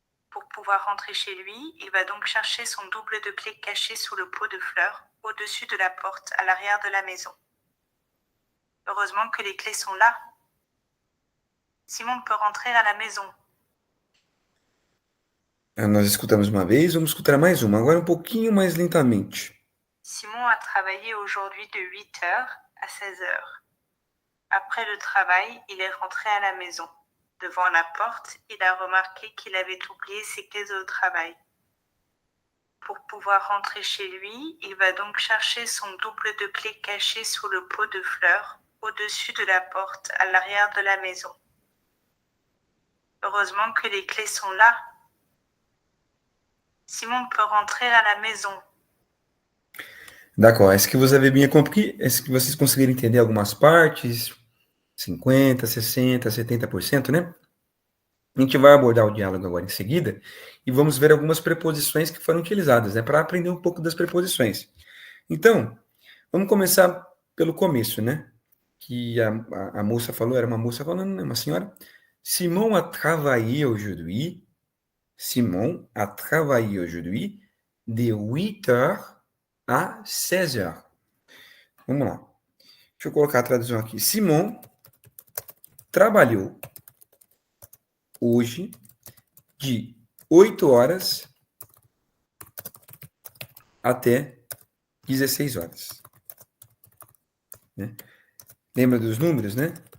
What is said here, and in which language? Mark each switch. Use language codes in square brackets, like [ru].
[fr] Pour pouvoir rentrer chez lui, il va donc chercher son double de clés caché sous le pot de fleurs, au-dessus de la porte, à l'arrière de la maison. Heureusement que les clés sont là. Simon peut rentrer à la maison. [pt] Nós escutamos uma vez, vamos escutar mais uma, agora um pouquinho mais lentamente. [fr] Simon a travaillé aujourd'hui de 8h à 16h. Après le travail, il est rentré à la maison. Devant la porte, il a remarqué qu'il avait oublié ses clés au travail. Pour pouvoir rentrer chez lui, il va donc chercher son double de clés caché sous le pot de fleurs, au-dessus de la porte, à l'arrière de la maison. Heureusement que les clés sont là. Simon peut rentrer à la maison. D'accord. Est-ce que vous avez bien compris? Est-ce que [pt] vocês conseguiram entender algumas partes? 50, 60, 70%, né? A gente vai abordar o diálogo agora em seguida e vamos ver algumas preposições que foram utilizadas, né? Para aprender um pouco das preposições. Então, vamos começar pelo começo, né? Que a moça falou, era uma moça falando, né? Uma senhora. [fr] Simon a travaillé aujourd'hui. Simon a travaillé aujourd'hui de 8h a 16h. [pt] Vamos lá. Deixa eu colocar a tradução aqui. Simon trabalhou hoje de 8 horas até 16 horas. Né? Lembra dos números, né?